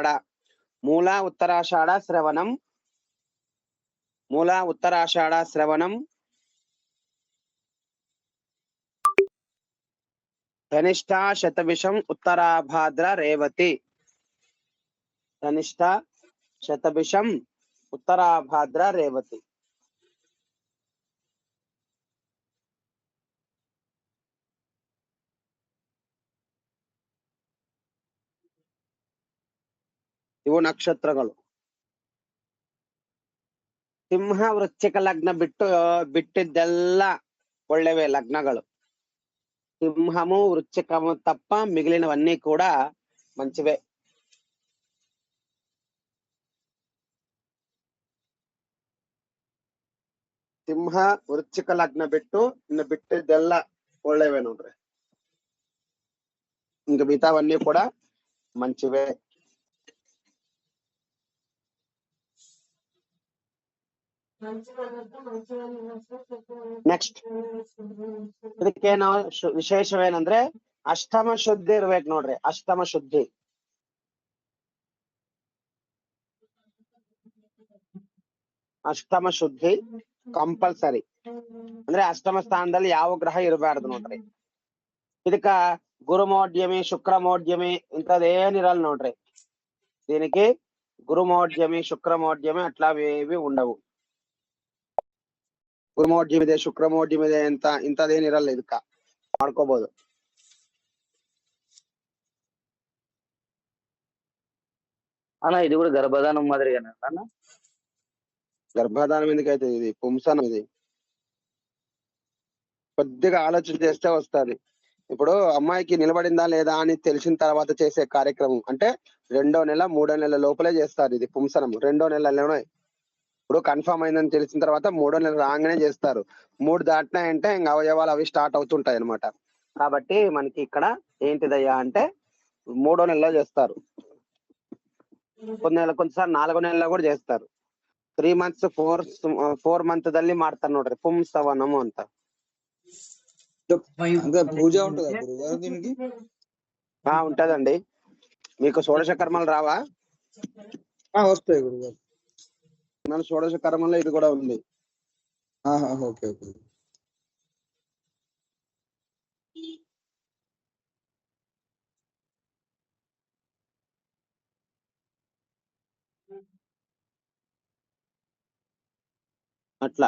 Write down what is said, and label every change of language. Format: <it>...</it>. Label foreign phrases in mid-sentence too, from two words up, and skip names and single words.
<te>మూల, ఉత్తరాషాఢ, శ్రవణం. మూల, ఉత్తరాషాఢ, శ్రవణం. ధనిష్ట, శతభిషం, ఉత్తరాభాద్ర, రేవతి. ధనిష్ట, శతభిషం, ఉత్తరాభాద్ర, రేవతి.</te> <kn>ಇವು ನಕ್ಷತ್ರಗಳು. ಸಿಂಹ, ವೃಶ್ಚಿಕ ಲಗ್ನ ಬಿಟ್ಟಿದ್ದೆಲ್ಲ ಒಳ್ಳೆವೇ ಲಗ್ನಗಳು.</kn> <te>సింహము, వృశ్చికము తప్ప మిగిలినవన్నీ కూడా మంచివే.</te> <kn>ಸಿಂಹ, ವೃಶ್ಚಿಕ ಲಗ್ನ ಇನ್ನು ಬಿಟ್ಟಿದ್ದೆಲ್ಲ ಒಳ್ಳೆವೇ ನೋಡ್ರಿ.</kn> <te>ఇంక మిగతావన్నీ కూడా మంచివే.</te> <kn>ನೆಕ್ಸ್ಟ್ ಇದಕ್ಕೇನು ವಿಶೇಷವೇನಂದ್ರೆ ಅಷ್ಟಮ ಶುದ್ಧಿ ಇರ್ಬೇಕು ನೋಡ್ರಿ. ಅಷ್ಟಮ ಶುದ್ಧಿ. ಅಷ್ಟಮ ಶುದ್ಧಿ ಕಂಪಲ್ಸರಿ. ಅಂದ್ರೆ ಅಷ್ಟಮ ಸ್ಥಾನದಲ್ಲಿ ಯಾವ ಗ್ರಹ ಇರಬಾರ್ದು ನೋಡ್ರಿ. ಇದಕ್ಕ ಗುರುಮೋಡ್ಯಮಿ, ಶುಕ್ರಮೋಡ್ಯಮಿ ಇಂಥದ್ದೇನಿರಲ್ಲ ನೋಡ್ರಿ.</kn> <te>దీనికి గురుమోడ్యమి, శుక్రమోడ్యమి అట్లావేవి ఉండవు.</te> <kn>ಗುರುಮೋಡ್ಯಮ್ ಇದೆ, ಶುಕ್ರಮೋಡ್ಯಮ್ ಇದೆ ಅಂತ ಇಂಥದ್ದೇನಿರಲ್ಲ. ಇದಕ್ಕ ಮಾಡ್ಕೋಬಹುದು.</kn> <te>అన్న ఇది కూడా గర్భధానం మాదిరిగానే అన్న? గర్భధానం ఎందుకైతే, ఇది పుంసనం. ఇది కొద్దిగా ఆలోచన చేస్తే వస్తుంది. ఇప్పుడు అమ్మాయికి నిలబడిందా లేదా అని తెలిసిన తర్వాత చేసే కార్యక్రమం అంటే 2వ నెల 3వ నెల లోపలే చేస్తారు. ఇది పుంసనం 2వ నెలలోనే. ఇప్పుడు కన్ఫర్మ్ అయిందని తెలిసిన తర్వాత 3వ నెల రాగానే చేస్తారు. 3 దాటినాయంటే ఇంకా అవయవాలు అవి స్టార్ట్ అవుతుంటాయి అన్నమాట. కాబట్టి మనకి ఇక్కడ ఏంటిదయ్యా అంటే 3వ నెలలో చేస్తారు. కొంతసారి 4వ నెలలో కూడా చేస్తారు.</te> <en>3 months 4 month</en> <kn>ದಲ್ಲಿ ಮಾಡ್ತಾರೆ ನೋಡ್ರಿ ಪುಂಸವನము ಅಂತ.</kn> <te>అంటే పూజ ఉంటుందా గురుగారు దీనికి? ఉంటదండి. మీకు షోడశ కర్మలు రావా? వస్తాయి గురుగారు. మన షోడశ కర్మలో ఇది కూడా ఉంది.</te> <en>okay okay.</en> <te>అట్లా.</te>